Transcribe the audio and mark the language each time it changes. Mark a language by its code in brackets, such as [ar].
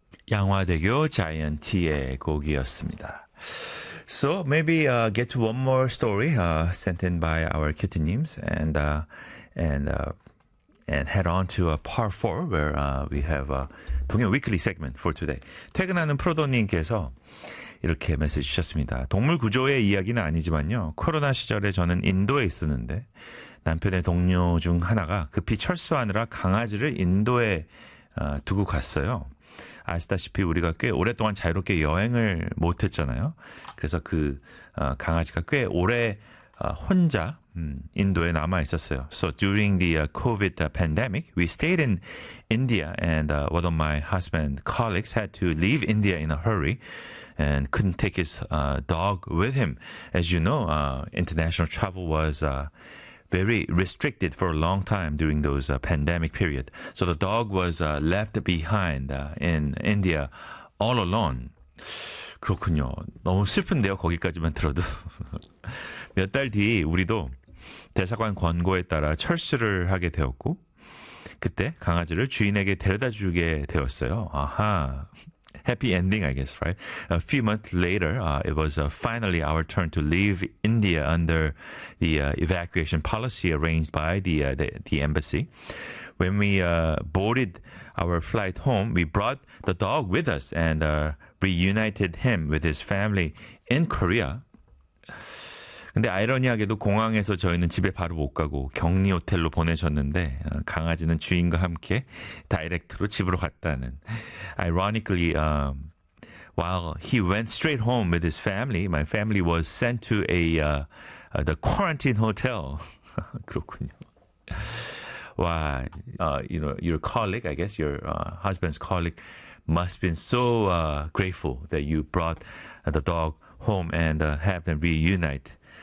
[ko] 양화대교 자이언티의 곡이었습니다. [en] So maybe get to one more story sent in by our kittenims and head on to a part four where we have a 동현 weekly segment for today. [ko] 퇴근하는 프로도님께서 이렇게 메시지 주셨습니다. 동물 구조의 이야기는 아니지만요. 코로나 시절에 저는 인도에 있었는데 남편의 동료 중 하나가 급히 철수하느라 강아지를 인도에 두고 갔어요. 아시다시피 우리가 꽤 오랫동안 자유롭게 여행을 못했잖아요. 그래서 그 강아지가 꽤 오래 혼자 인도에 남아 있었어요. [en] So during the COVID pandemic, we stayed in India and one of my husband colleagues had to leave India in a hurry and couldn't take his dog with him. As you know, international travel was very restricted for a long time during those pandemic period. So the dog was left behind in India all alone. [ko] 그렇군요. 너무 슬픈데요. 거기까지만 들어도. 몇 달 뒤 우리도 대사관 권고에 따라 철수를 하게 되었고 그때 강아지를 주인에게 데려다 주게 되었어요. [en] 아하. Happy ending, I guess, right? A few months later, it was finally our turn to leave India under the evacuation policy arranged by the embassy. When we boarded our flight home, we brought the dog with us and reunited him with his family in Korea. [ko] 근데 아이러니하게도 공항에서 저희는 집에 바로 못 가고 격리 호텔로 보내셨는데 강아지는 주인과 함께 다이렉트로 집으로 갔다는. [en] Ironically, while he went straight home with his family, my family was sent to the quarantine hotel. [ko] 그렇군요. [en] 와, you know, your colleague, I guess, your husband's colleague must have been so grateful that you brought the dog home and have them reunite.